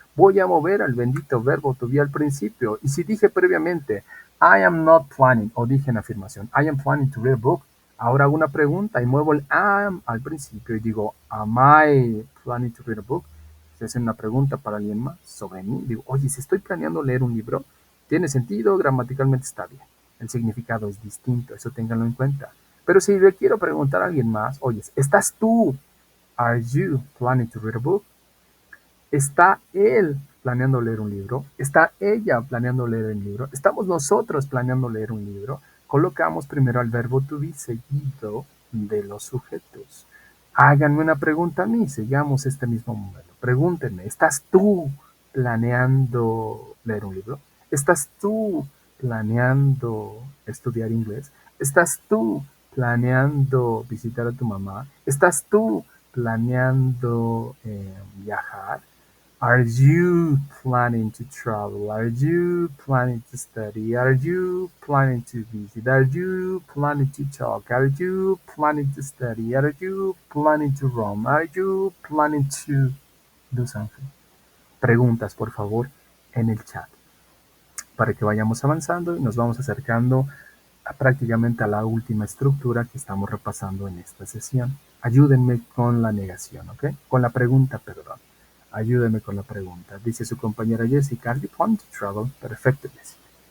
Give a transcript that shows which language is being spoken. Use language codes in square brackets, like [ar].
[es] Voy a mover al bendito verbo to be al principio. Y si dije previamente, [en] I am not planning, [es] o dije en afirmación, [en] I am planning to read a book, [es] ahora hago una pregunta y muevo el am al principio y digo, [en] am I planning to read a book? [es] Si hacen una pregunta para alguien más sobre mí, digo, oye, si estoy planeando leer un libro, tiene sentido, gramaticalmente está bien. El significado es distinto, eso ténganlo en cuenta. Pero si le quiero preguntar a alguien más, oye, ¿estás tú? [en] Are you planning to read a book? [es] ¿Está él planeando leer un libro? ¿Está ella planeando leer un libro? ¿Estamos nosotros planeando leer un libro? Colocamos primero al verbo to be seguido de los sujetos. Háganme una pregunta a mí, sigamos este mismo modelo. Pregúntenme, ¿estás tú planeando leer un libro? ¿Estás tú planeando estudiar inglés? ¿Estás tú planeando visitar a tu mamá? ¿Estás tú planeando viajar? [en] Are you planning to travel? Are you planning to study? Are you planning to visit? Are you planning to talk? Are you planning to study? Are you planning to roam? Are you planning to do something? [es] Preguntas, por favor, en el chat para que vayamos avanzando y nos vamos acercando prácticamente a la última estructura que estamos repasando en esta sesión. Ayúdenme con la negación, ¿ok? Con la pregunta, perdón. Ayúdenme con la pregunta. Dice su compañera Jessica, [en] ¿Are you planning to travel? [es] Perfecto, Jessica.